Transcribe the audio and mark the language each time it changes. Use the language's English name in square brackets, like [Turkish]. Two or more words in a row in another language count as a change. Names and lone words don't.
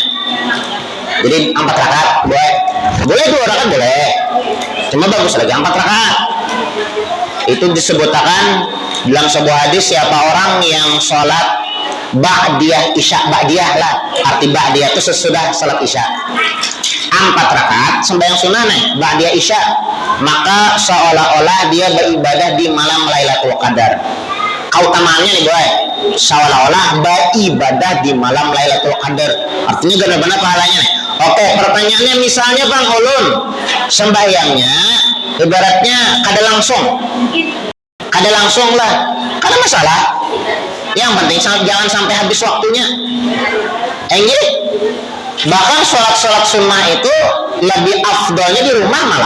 [Indonesian] Jadi 4 rakaat boleh 2 rakaat boleh, cuma bagus lagi 4 rakaat. Itu disebutkan dalam sebuah hadis, siapa orang yang sholat ba'diyah isya, ba'diyah lah, arti ba'diyah itu sesudah salat Isya 4 rakaat sembahyang sunnah ba'diyah Isya, maka seolah-olah dia beribadah di malam Lailatul Qadar. Keutamaannya nih boy, seolah-olah beribadah di malam Lailatul Qadar, artinya benar-benar pahalanya nih. Oke, pertanyaannya misalnya Bang Ulun sembahyangnya ibaratnya kada langsung lah, kada masalah. Yang penting jangan sampai habis waktunya. Enggak. Bahkan sholat sunnah itu lebih afdolnya di rumah malah.